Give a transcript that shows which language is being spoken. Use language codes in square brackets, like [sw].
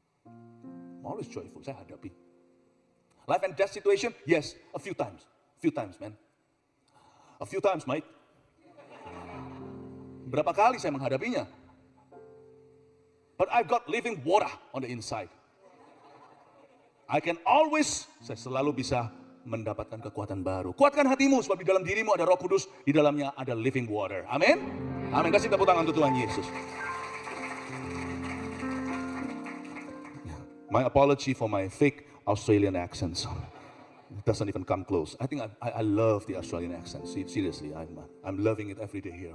[en] I'm always joyful, [id] saya hadapi. [en] Life and death situation, yes, a few times, man. A few times, mate. [id] Berapa kali saya menghadapinya? [en] But I've got living water on the inside. I can always, [id] saya selalu bisa mendapatkan kekuatan baru. Kuatkan hatimu, sebab di dalam dirimu ada Roh Kudus, di dalamnya ada living water. Amin. Amin. Kasih tepuk tangan untuk Tuhan Yesus. [en] My apology for my fake Australian accents. It doesn't even come close. I think I love the Australian accent. Seriously, I'm loving it every day here.